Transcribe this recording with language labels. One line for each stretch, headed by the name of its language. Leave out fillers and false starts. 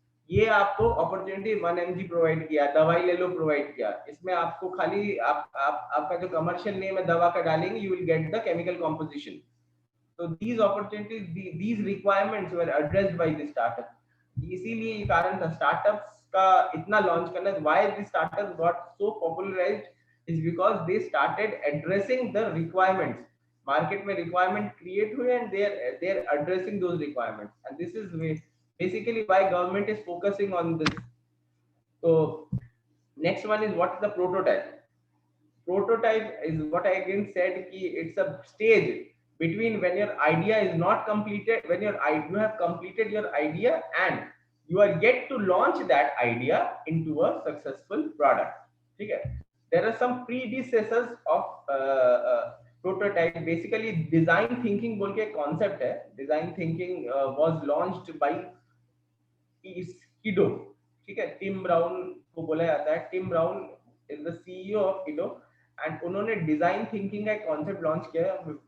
Hindi: ये आपको opportunity 1mg provide किया, दवाई ले लो प्रोवाइड किया. इसमें आपको खाली आपका जो कमर्शियल नेम है दवा का डालेंगे,
English: You will get the chemical composition. So these opportunities, these requirements were addressed by the startup.
Hindi: इसीलिए ये कारण था startups का इतना launch करना.
English: Why the startups got so popularized is because they started addressing the requirements. Market में requirement create हुए and they are addressing those requirements. And this is basically why government is focusing on this. So next one is what is the prototype? Prototype is what I again said कि it's a stage between when your idea is not completed, when you have completed your idea and you are yet to launch that idea into a successful product.
Hindi: ठीक है,
English: there are some predecessors of prototype. Basically design thinking
Hindi: बोल के
English: concept है. Design thinking was launched by Kido.
Hindi: ठीक है, Tim brown को बोला जाता है. Tim brown
English: is the CEO of Kido,
Hindi: and उन्होंने डिजाइन थिंकिंग का एक कॉन्सेप्ट लॉन्च किया है.